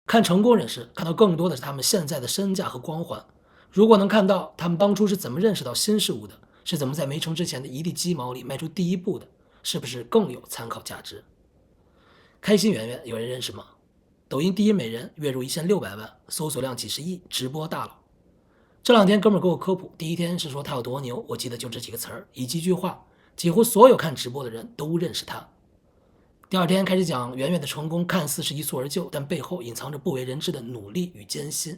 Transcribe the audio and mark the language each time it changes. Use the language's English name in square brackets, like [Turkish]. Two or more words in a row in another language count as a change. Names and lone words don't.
[Chinese] 看成功人士，看到更多的是他們現在的身價和光環。如果能看到他們當初是怎麼認識到新事物的，是怎麼在沒成之前的一地雞毛裡邁出第一步的，是不是更有参考價值？開心圓圓有人認識嗎？抖音第一美人，月入1600萬，搜索量幾十億，直播大佬。這兩天哥们兒給我科普，第一天是說他有多牛，我記得就這幾個詞兒，以及一句話，幾乎所有看直播的人都認識他。第二天開始講圓圓的成功看似是一蹴而就，但背後隱藏着不為人知的努力與艱辛。